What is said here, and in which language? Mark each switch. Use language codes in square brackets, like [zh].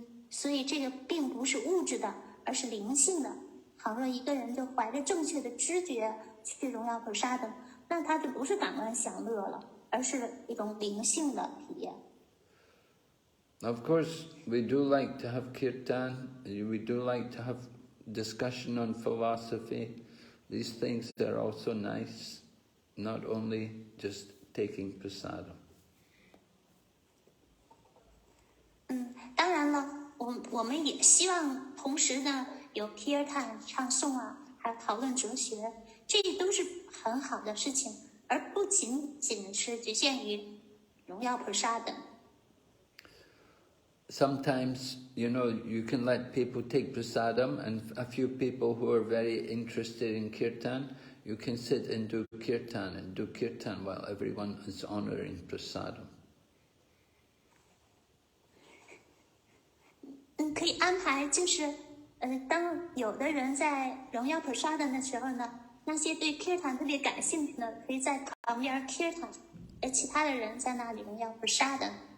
[zh] 所以这个并不是物质的，而是灵性的。倘若一个人就怀着正确的知觉去荣耀 prasadam， 那他就不是感官享乐了，而是一种灵性的体验。 [en] Of course, we do like to have kirtan, we do like to have discussion on philosophy. These things are also nice, not only just taking prasadam. [zh] 当然了，我们也希望同时呢有 kirtan 唱诵啊，还有讨论哲学，这都是很好的事情，而不仅仅是局限于荣耀 prasadam。 [en] Sometimes, you can let people take prasadam, and a few people who are very interested in kirtan, you can sit and do kirtan while everyone is honoring prasadam. [zh] 可以安排，就是当有的人在荣耀 prasadam 的时候呢，那些对 kirtan 特别感兴趣的，可以在旁边 kirtan， 而其他的人在那里荣耀 prasadam。